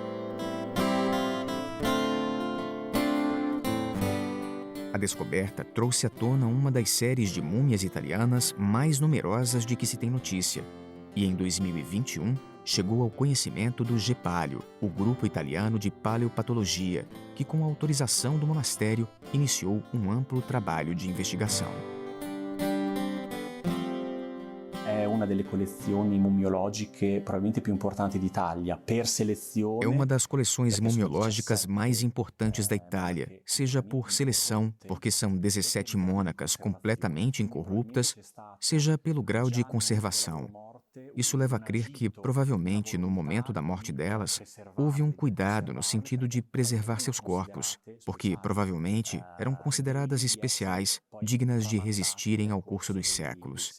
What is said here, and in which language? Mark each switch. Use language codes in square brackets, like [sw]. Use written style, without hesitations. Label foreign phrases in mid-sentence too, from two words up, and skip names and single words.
[pt] A descoberta trouxe à tona uma das séries de múmias italianas mais numerosas de que se tem notícia, e em 2021 chegou ao conhecimento do GEPALEO, o grupo italiano de paleopatologia, que, com a autorização do monastério, iniciou um amplo trabalho de investigação. [it] È una delle collezioni mummiologiche probabilmente più importanti d'Italia per selezione. [pt] É uma das coleções mumiológicas mais importantes da Itália, seja por seleção, porque são 17 mônacas completamente incorruptas, seja pelo grau de conservação. Isso leva a crer que, provavelmente, no momento da morte delas, houve um cuidado no sentido de preservar seus corpos, porque, provavelmente, eram consideradas especiais, dignas de resistirem ao curso dos séculos.